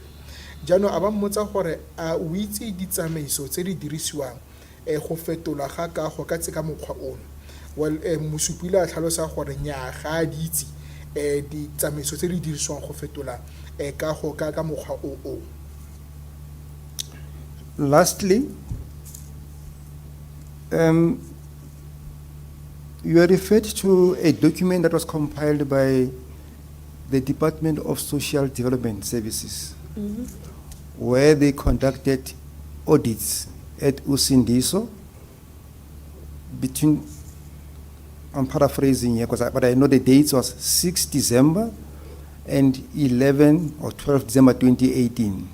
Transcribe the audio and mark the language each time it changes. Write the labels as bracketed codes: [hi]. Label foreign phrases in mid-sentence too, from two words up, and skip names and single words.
[tn] Jaanong a ba mmotsa gore a o itse ditsamaiso tse di dirisiwang go fetola ga kago ka tse ka mokgwa ono. Well mosupi ile a tlhalosa gore nnyaa ga a di itse ditsamaiso tse di dirisiwang go fetola kago ka mokgwa o. [en] Lastly, you are referred to a document that was compiled by the Department of Social Development Services, where they conducted audits at Usindiso between, I'm paraphrasing here, but I know the dates was 6 December and 11 or 12 December 2018.